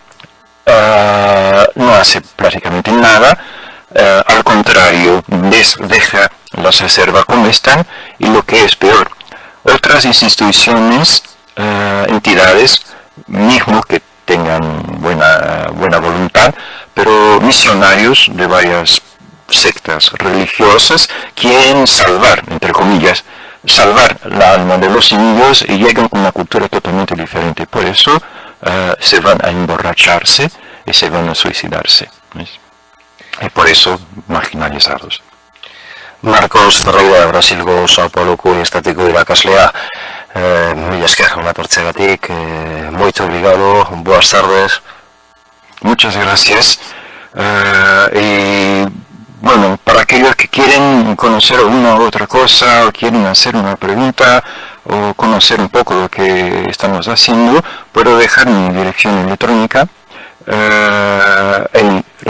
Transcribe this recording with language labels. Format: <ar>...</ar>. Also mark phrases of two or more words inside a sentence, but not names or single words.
<es>no hace prácticamente nada, al contrario, deja las reservas como están, y lo que es peor, otras instituciones, entidades, mismo que tengan buena voluntad, pero misionarios de varias sectas religiosas quieren salvar, entre comillas, salvar la alma de los indios y llegan con una cultura totalmente diferente. Por eso se van a emborracharse y se van a suicidarse. ¿Ves? Y por eso marginalizados. Marcos Ferreira,</es> <eu>Brasilgo Sao Pauloko Unibertsitateko irakaslea, mila esker hona etortzeagatik,</eu> <gl>moito obrigado, boas tardes.</gl> <es>Muchas gracias. Y bueno, para aquellos que quieren conocer una u otra cosa, o quieren hacer una pregunta, o conocer un poco lo que estamos haciendo, puedo dejar mi dirección electrónica en</es>